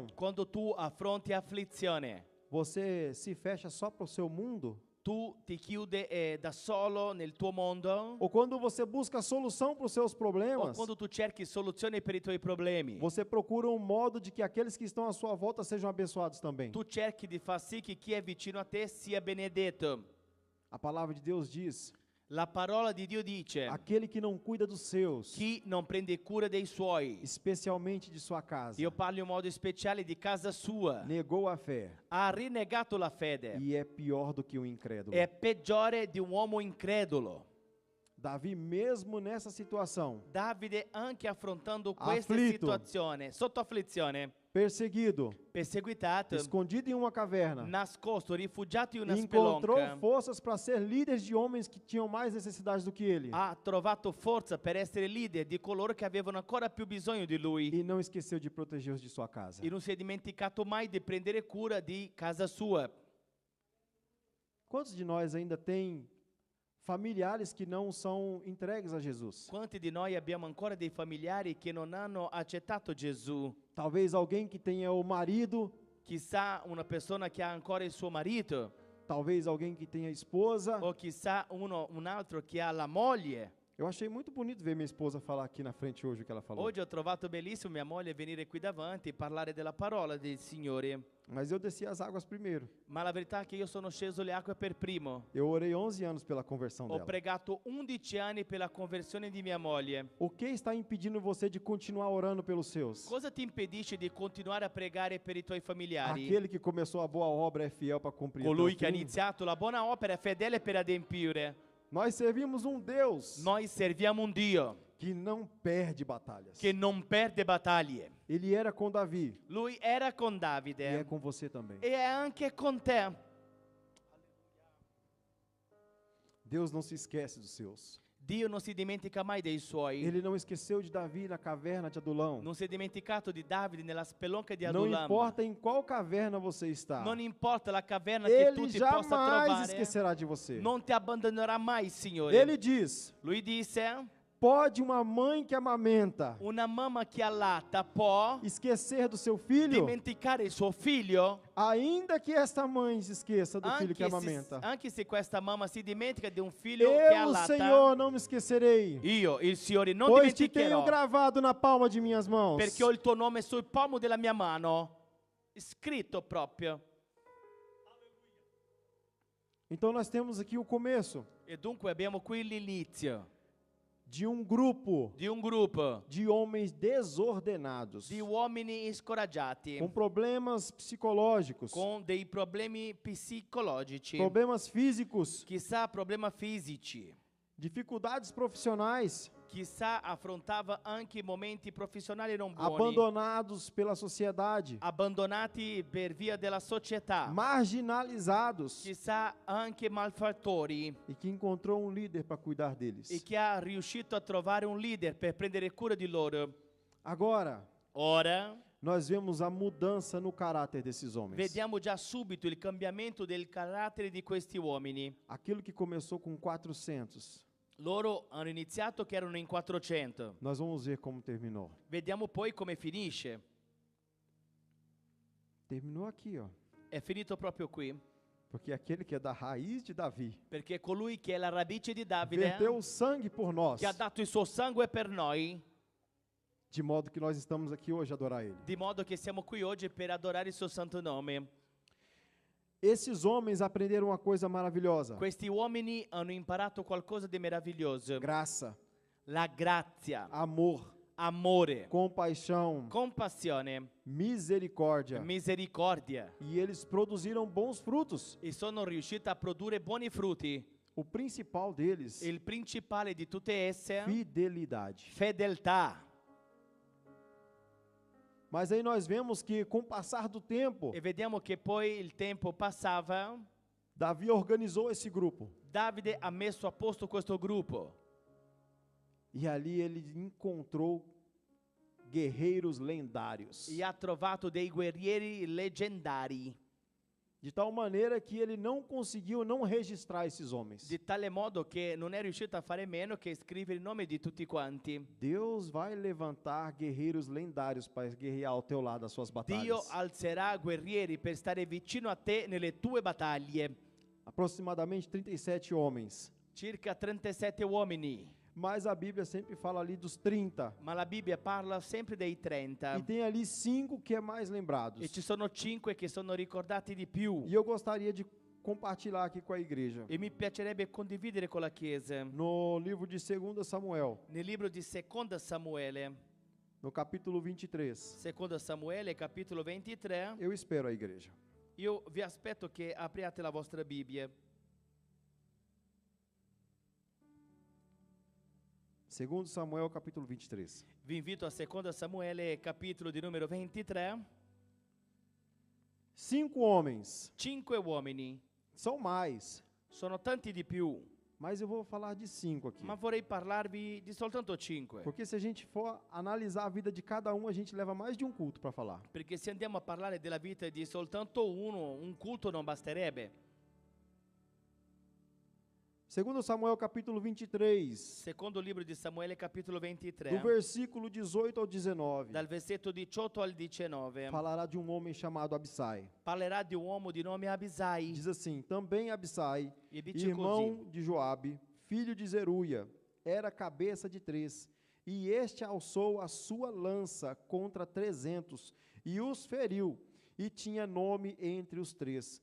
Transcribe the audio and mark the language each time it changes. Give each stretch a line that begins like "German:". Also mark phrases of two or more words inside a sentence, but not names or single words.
Italian: Quando tu affronti afflizione,
Portuguese: você se fecha só para o seu mundo?
Italian: tu ti chiudi da solo nel tuo mondo,
Portuguese: Ou quando você busca solução para os seus o problemas,
Italian: quando tu cerchi soluzioni per i tuoi problemi,
Portuguese: você procura um modo de que aqueles que estão à sua volta sejam abençoados também.
Italian: tu cerchi di far sì che chi è vicino a te sia benedetto.
Portuguese: A palavra de Deus diz:
Italian: La parola di Dio dice:
Portuguese: aquele que não cuida dos seus,
Italian: chi non prende cura dei suoi,
Portuguese: especialmente de sua casa,
Italian: io parlo in modo speciale di casa sua,
Portuguese: negou a fé
Italian: ha rinnegato la fede,
Portuguese: e é pior do que um incrédulo.
Italian: è peggiore di un uomo incredulo.
Portuguese: Davi, mesmo nessa situação,
Italian: Davide, anche affrontando questa Afflitto. situazione, sotto afflizione,
Portuguese: perseguido,
Italian: perseguitato,
Portuguese: escondido em uma caverna,
Italian: nascosto, rifugiato in una
Portuguese: encontrou
Italian: spelonca,
Portuguese: forças para ser líderes de homens que tinham mais necessidades do que ele.
Italian: ha trovato forza per essere leader di coloro che avevano ancora più bisogno di lui,
Portuguese: E não esqueceu de proteger os de sua casa.
Italian: e non si è dimenticato mai di prendere cura di casa sua.
Portuguese: Quantos de nós ainda tem familiares que não são entregues a Jesus?
Italian: Quanti di noi abbiamo ancora dei familiari che non hanno accettato Gesù?
Portuguese: Talvez alguém que tenha o marido,
Italian: Chissà una persona che ha ancora il suo marito,
Portuguese: talvez alguém que tenha esposa.
Italian: o chissà un altro che ha la moglie.
Portuguese: Eu achei muito bonito ver minha esposa falar aqui na frente hoje o que ela falou.
Italian: Oggi ho trovato bellissimo mia moglie venire qui davanti e parlare della parola del Signore,
Portuguese: Mas eu desci as águas primeiro.
Italian: ma la verità è che io sono sceso le acque per primo.
Portuguese: Eu orei 11 anos pela conversão
Italian: Ho
Portuguese: dela.
Italian: pregato 11 anni per la conversione di mia moglie.
Portuguese: O que está impedindo você de continuar orando pelos seus?
Italian: Cosa ti impedisce di continuare a pregare per i tuoi familiari?
Portuguese: Aquele que começou a boa obra é fiel para cumprir. até o
Italian: Colui che ha
Portuguese: fim.
Italian: iniziato la buona opera è fedele per adempiere.
Portuguese: Nós servimos um Deus
Italian: Noi serviamo un Dio
Portuguese: que não perde batalhas.
Italian: che non perde battaglie.
Portuguese: Ele era com Davi
Italian: Lui era con
Portuguese: e é
Italian: Davide
Portuguese: com você também.
Italian: e è anche con te.
Portuguese: Deus não se esquece dos seus.
Italian: Dio non si dimentica mai dei suoi.
Portuguese: Ele não esqueceu de Davi na caverna de Adulão.
Italian: Non si è dimenticato di Davide nella spelonca di
Portuguese: Não
Italian: Adulam.
Portuguese: importa em qual caverna você está.
Italian: Non importa la caverna che tu
Portuguese: Ele
Italian: ti possa
Portuguese: jamais
Italian: trovare,
Portuguese: esquecerá de você.
Italian: non ti abbandonerà mai il Signore.
Portuguese: Ele diz:
Italian: Lui disse:
Portuguese: pode uma mãe que amamenta
Italian: una mamma che allatta può
Portuguese: esquecer do seu filho?
Italian: dimenticare il suo figlio,
Portuguese: Ainda que esta mãe se esqueça do filho que amamenta.
Italian: anche se questa mamma si dimentica di un figlio che
Portuguese: Eu,
Italian: allatta,
Portuguese: Senhor, não me esquecerei,
Italian: io, il Signore, non
Portuguese: pois te tenho
Italian: dimenticherò,
Portuguese: gravado na palma de minhas mãos.
Italian: perché ho il tuo nome sul palmo della mia mano, scritto proprio.
Portuguese: Então nós temos aqui o começo
Italian: E dunque abbiamo qui l'inizio
Portuguese: de um grupo
Italian: di un gruppo
Portuguese: de homens desordenados,
Italian: di uomini scoraggiati,
Portuguese: com problemas psicológicos,
Italian: con dei problemi psicologici,
Portuguese: problemas físicos,
Italian: chissà problemi fisici,
Portuguese: dificuldades profissionais,
Italian: chissà affrontava anche momenti professionali non buoni,
Portuguese: abandonados pela sociedade,
Italian: abbandonati per via della società,
Portuguese: marginalizados,
Italian: chissà anche malfattori,
Portuguese: e que encontrou um líder para cuidar
Italian: e
Portuguese: deles.
Italian: che ha riuscito a trovare un leader per prendere cura di loro.
Portuguese: Agora,
Italian: Ora
Portuguese: nós vemos a mudança no caráter desses homens.
Italian: vediamo già subito il cambiamento del carattere di questi uomini.
Portuguese: Aquilo que começou com 400,
Italian: Loro hanno iniziato che erano in 400.
Portuguese: nós vamos ver como terminou.
Italian: Vediamo poi come finisce.
Portuguese: Terminou aqui, ó.
Italian: È finito proprio qui,
Portuguese: Porque aquele que é da raiz de Davi,
Italian: perché colui che è la radice di Davide,
Portuguese: verteu o sangue por nós,
Italian: che ha dato il suo sangue per noi,
Portuguese: de modo que nós estamos aqui hoje a adorar Ele.
Italian: di modo che siamo qui oggi per adorare il suo santo nome.
Portuguese: Esses homens aprenderam uma coisa maravilhosa:
Italian: Questi uomini hanno imparato qualcosa di meraviglioso.
Portuguese: graça,
Italian: La grazia,
Portuguese: amor,
Italian: amore,
Portuguese: compaixão,
Italian: compassione,
Portuguese: misericórdia.
Italian: misericordia.
Portuguese: E eles produziram bons frutos.
Italian: E sono riusciti a produrre buoni frutti.
Portuguese: O principal deles,
Italian: Il principale di tutte esse,
Portuguese: fidelidade.
Italian: fedeltà.
Portuguese: Mas aí nós vemos que com o passar do tempo,
Italian: E vediamo che poi il tempo passava,
Portuguese: Davi organizou esse grupo.
Italian: Davide ha messo a posto questo gruppo
Portuguese: E ali ele encontrou guerreiros lendários.
Italian: e ha trovato dei guerrieri leggendari,
Portuguese: De tal maneira que ele não conseguiu não registrar esses homens.
Italian: di tale modo che non è riuscito a fare meno che scrivere i nomi di tutti quanti.
Portuguese: Deus vai levantar guerreiros lendários para guerrear ao teu lado as suas
Italian: Dio
Portuguese: batalhas.
Italian: alzerà guerrieri per stare vicino a te nelle tue battaglie.
Portuguese: Aproximadamente 37 homens.
Italian: Circa 37 uomini,
Portuguese: Mas a Bíblia sempre fala ali dos 30.
Italian: ma la Bibbia parla sempre dei 30.
Portuguese: E tem ali 5 que é mais lembrados.
Italian: E ci sono 5 che sono ricordati di più.
Portuguese: E eu gostaria de compartilhar aqui com a igreja.
Italian: E mi piacerebbe condividere con la Chiesa.
Portuguese: No livro de 2 Samuel,
Italian: Nel libro di Seconda Samuele,
Portuguese: no capítulo 23.
Italian: Seconda Samuele, capitolo 23,
Portuguese: Eu espero a igreja.
Italian: io vi aspetto che apriate la vostra Bibbia.
Portuguese: 2 Samuel, capítulo 23.
Italian: Vi invito a Seconda Samuele, capitolo di numero 23.
Portuguese: 5 homens,
Italian: 5 uomini,
Portuguese: são mais,
Italian: sono tanti di più,
Portuguese: mas eu vou falar de 5 aqui.
Italian: ma vorrei parlarvi di soltanto 5.
Portuguese: Porque se a gente for analisar a vida de cada um, a gente leva mais de um culto para falar.
Italian: Perché se andiamo a parlare della vita di soltanto uno, un culto non basterebbe.
Portuguese: 2 Samuel, capítulo 23,
Italian: Secondo libro di Samuele, capitolo
Portuguese: do
Italian: 23,
Portuguese: versículo 18 ao 19,
Italian: dal versetto 18 al 19,
Portuguese: falará de um homem chamado Abissai.
Italian: parlerà di un uomo di nome Abisai.
Portuguese: Diz assim: também Abissai,
Italian: E dice
Portuguese: irmão
Italian: così:
Portuguese: de Joabe, filho de Zeruia, era cabeça de 3, e este alçou a sua lança contra 300, e os feriu, e tinha nome entre os 3.